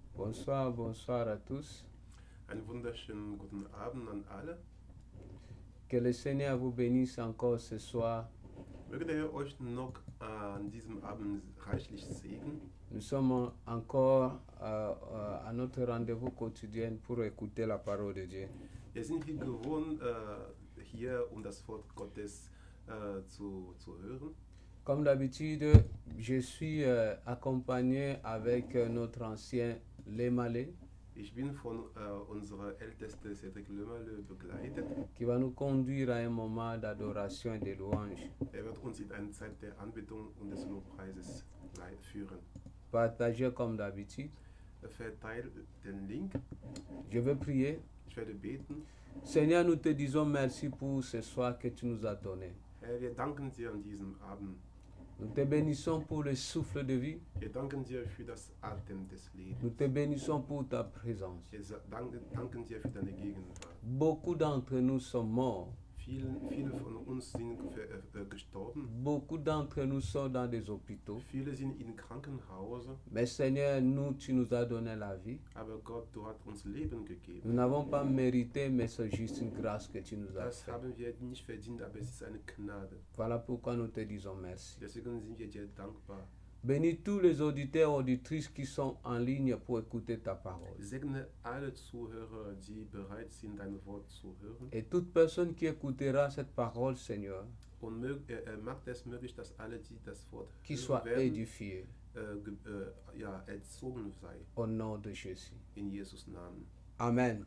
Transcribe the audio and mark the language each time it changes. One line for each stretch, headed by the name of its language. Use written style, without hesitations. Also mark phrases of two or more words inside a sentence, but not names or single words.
French: Bonsoir, bonsoir à tous.
German: Einen wunderschönen guten Abend an alle.
French: Que le Seigneur vous bénisse encore ce soir.
German: Möge der Herr euch noch an diesem Abend reichlich segnen.
French: Nous sommes encore à notre rendez-vous quotidien pour écouter la parole de Dieu.
German: Wir sind hier gewohnt, hier um das Wort Gottes zu hören.
French: Comme d'habitude, je suis accompagné avec notre ancien Lemalé
German: Ich bin von unserer Ältesten Cedric Lömerle begleitet.
French: qui va nous conduire à un moment d'adoration et de louange.
German: Er wird uns in eine Zeit der Anbetung und des Lobpreises führen.
French: Partagez comme d'habitude.
German: Verteil den Link.
French: Je veux prier.
German: Ich werde beten.
French: Seigneur, nous te disons merci pour ce soir que tu nous as donné.
German: Herr, wir danken dir an diesem Abend.
French: Nous te bénissons pour le souffle de vie.
German: Wir danken dir für das Atem des Lebens.
French: Nous te bénissons pour ta présence.
German: Wir danken dir für deine Gegenwart.
French: Beaucoup d'entre nous sont morts.
German: Viele von uns sind gestorben.
French: Beaucoup d'entre nous sont dans des hôpitaux.
German: Viele sind in Krankenhäusern.
French: Mais Seigneur, nous, tu nous as donné la vie.
German: Aber Gott, du hast uns Leben gegeben.
French: Nous n'avons pas mérité, mais c'est juste une grâce que tu nous as
German: Das
French: fait.
German: haben wir nicht verdient, aber es ist eine Gnade.
French: Voilà pourquoi nous te disons merci.
German: Deswegen sind wir dir dankbar.
French: Bénis tous les auditeurs et auditrices qui sont en ligne pour écouter ta parole.
German: Segne alle Zuhörer, die bereit sind, dein Wort zu hören.
French: Et toute personne qui écoutera cette parole, Seigneur,
German: Und macht es möglich, dass alle, die das Wort
French: qui
German: hören
French: soit
German: werden,
French: édifiée
German: erzogen sei.
French: au nom de Jésus.
German: In Jesus Namen. Amen.